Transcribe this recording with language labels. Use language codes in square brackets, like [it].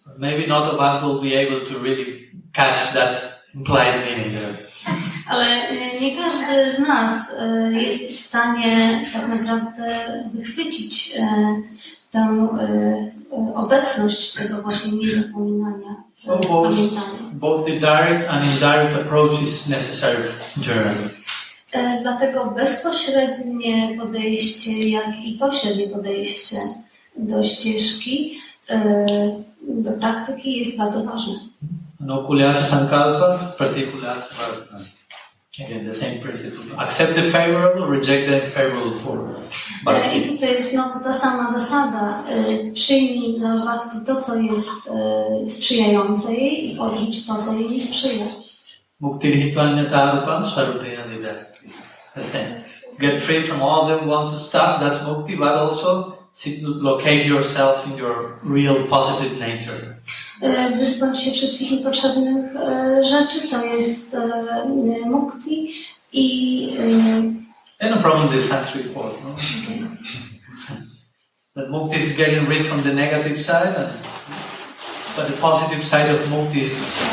[en] Maybe not of us will be able to really catch that implied meaning there. [pl] Ale nie każdy z nas jest w stanie tak naprawdę wychwycić tę obecność tego właśnie niezapominania, pamiętania. [en] Both the direct and indirect approach is necessary for journey. [pl] Dlatego bezpośrednie podejście, jak i pośrednie podejście do ścieżki, do praktyki jest bardzo ważne. [sa] Anukulyasa sankalpa, pratikulyasa vartana. [en] Again, the same principle. Accept the favorable, reject the unfavorable forward. [pl] I tutaj jest znowu ta sama zasada. Przyjmij dla bhakti to, co jest sprzyjające jej, i odrzuć to, co jej nie sprzyja. [sa] Muktirhitvanyatarutam sarupena nivritti. [en] The same. Get free from all the unwanted stuff, that's mukti, but also seek to locate yourself in your real positive nature. [pl] Wyzbyć się wszystkich niepotrzebnych rzeczy, to jest mukti i... [en] No problem with the Sanskrit word, no? Okay. That mukti is getting rid from the negative side, but the positive side of mukti is...